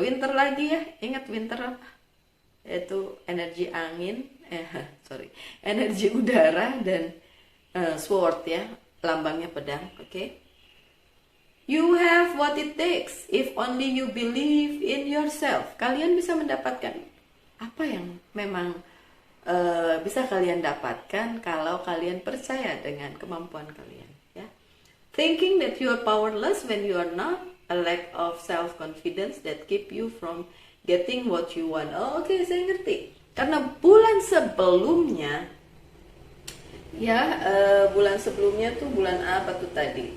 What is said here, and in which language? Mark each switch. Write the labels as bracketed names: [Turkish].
[Indonesian] Winter lagi ya. Ingat winter apa? Itu energi angin, energi udara, dan sword ya, lambangnya pedang. Oke. [English] You have what it takes if only you believe in yourself. [Indonesian] Kalian bisa mendapatkan apa yang memang bisa kalian dapatkan kalau kalian percaya dengan kemampuan kalian ya. [English] Thinking that you are powerless when you are not, a lack of self-confidence that keep you from getting what you want. [Indonesian] Oke, saya ngerti. Karena bulan sebelumnya ya, bulan sebelumnya tuh bulan apa tuh tadi?